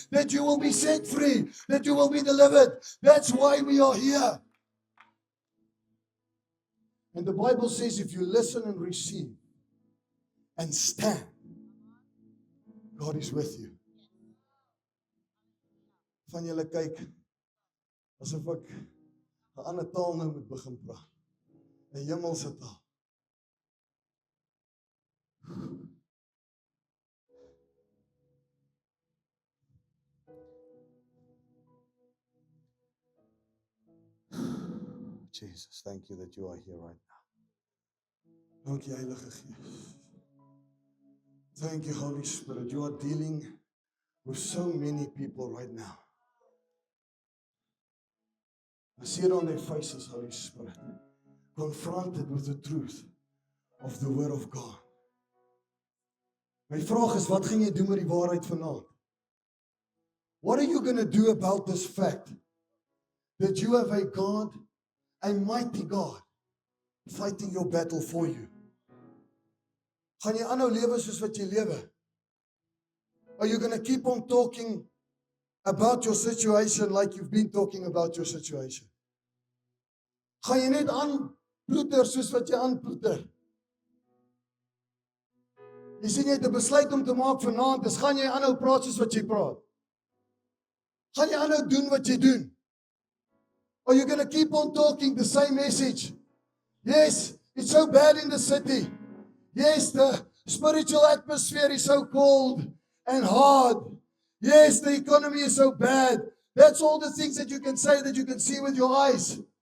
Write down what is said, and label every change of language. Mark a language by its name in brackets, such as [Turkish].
[English] That you will be set free. That you will be delivered. That's why we are here. And the Bible says if you listen and receive and stand, God is with you. [Afrikaans] Van julle kyk asof ek 'n ander taal nou moet begin praat. 'n Hemelse taal. [English] Jesus, thank you that you are here right now. [Afrikaans] Dankie Heilige Gees. [English] Thank you Holy Spirit. You are dealing with so many people right now. I see it on their faces, Holy Spirit, confronted with the truth of the Word of God. [Afrikaans] My vraag is, wat gaan jy doen met die waarheid vanaand? [English] What are you going to do about this fact that you have a God, a mighty God, fighting your battle for you? [Afrikaans] Gaan jy aanhou lewe soos wat jy lewe? [English] Are you going to keep on talking about your situation like you've been talking about your situation? [Afrikaans] Gaan jy net aanploeter soos wat jy aanploeter? Jy sien jy het 'n besluit om te maak vanaand, dis gaan jy aanhou praat soos wat jy praat? Gaan jy aanhou doen wat jy doen? [English] Are you going to keep on talking the same message? Yes, it's so bad in the city. Yes, the spiritual atmosphere is so cold and hard. Yes, the economy is so bad. That's all the things that you can say, that you can see with your eyes.